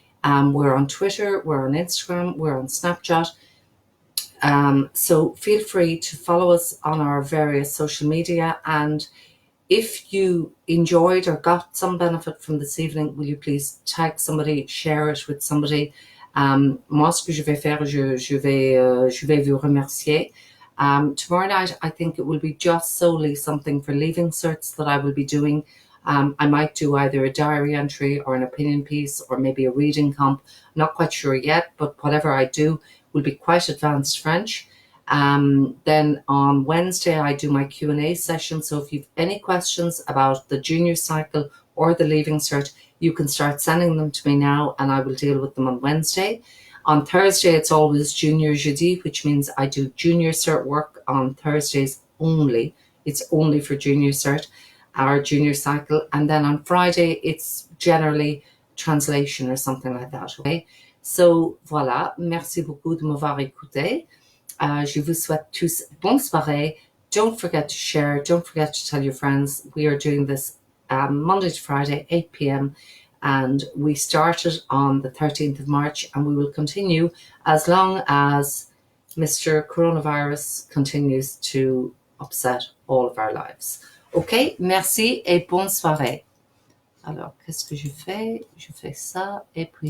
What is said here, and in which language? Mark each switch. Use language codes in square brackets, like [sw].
[en] We're on Twitter, we're on Instagram, we're on Snapchat. So feel free to follow us on our various social media, and if you enjoyed or got some benefit from this evening, will you please tag somebody, share it with somebody. [fr] Moi, ce que je vais faire, je vais vous remercier. [en] Tomorrow night, I think it will be just solely something for leaving certs that I will be doing. I might do either a diary entry or an opinion piece or maybe a reading comp. I'm not quite sure yet, but whatever I do will be quite advanced French. Then on Wednesday, I do my Q&A session. So if you've any questions about the junior cycle or the leaving cert, you can start sending them to me now and I will deal with them on Wednesday. On Thursday, it's always Junior Jeudi, which means I do junior cert work on Thursdays only. It's only for junior cert, our junior cycle. And then on Friday, it's generally translation or something like that. Okay? [fr] So voilà, merci beaucoup de m'avoir écouté. Je vous souhaite tous bonne soirée. [en] Don't forget to share. Don't forget to tell your friends. We are doing this Monday to Friday, 8 p.m. And we started on the 13th of March, and we will continue as long as Mr. Coronavirus continues to upset all of our lives. [fr] OK, merci et bonne soirée. Alors, qu'est-ce que je fais? Je fais ça et puis